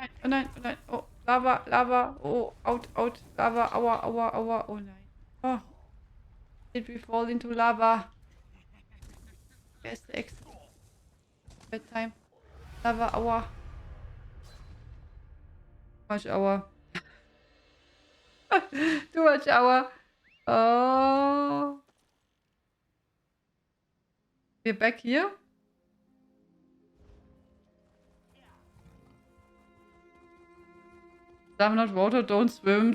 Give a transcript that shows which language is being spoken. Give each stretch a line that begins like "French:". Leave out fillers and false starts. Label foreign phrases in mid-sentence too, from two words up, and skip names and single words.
German: nein, oh nein. Oh, Lava, Lava.
English: Oh, out, out.
German: Lava, aua, aua, aua. Oh nein. Oh.
English: Did we fall into lava? Where's the exit? Bedtime.
German: Lava, aua.
English: Much aua. Too much aua. Oh. We're back here? I'm not water, don't swim.